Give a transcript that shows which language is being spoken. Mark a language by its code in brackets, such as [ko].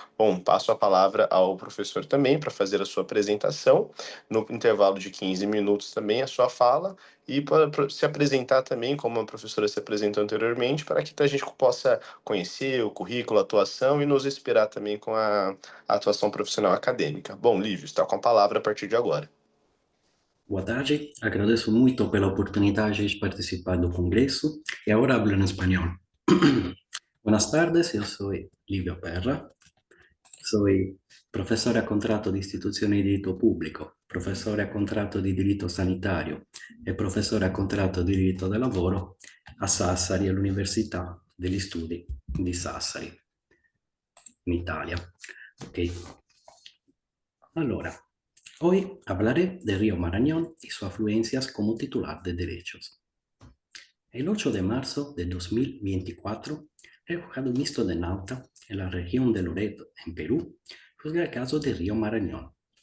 [pt] Bom, passo a palavra ao professor também para fazer a sua apresentação, no intervalo de 15 minutos também a sua fala, e para se apresentar também, como a professora se apresentou anteriormente, para que a gente possa conhecer o currículo, a atuação e nos inspirar também com a atuação profissional acadêmica. Bom, Lívio, está com a palavra a partir de agora. Boa tarde, agradeço muito pela oportunidade de participar do congresso e agora [es] hablo en español. Buenas tardes, yo soy Livio Perra, soy [it] professore a contratto di istituzione di diritto pubblico, professore a contratto di diritto sanitario e professore a contratto di diritto del lavoro a Sassari, all'Università degli Studi di Sassari, in Italia. Ok. [es] Allora, hoy hablaré del río Marañón y sus afluencias como titular de derechos. El 8 de marzo de 2024, el juzgado mixto de Nauta, en la región de Loreto, en Perú, juzga el caso del río Marañón.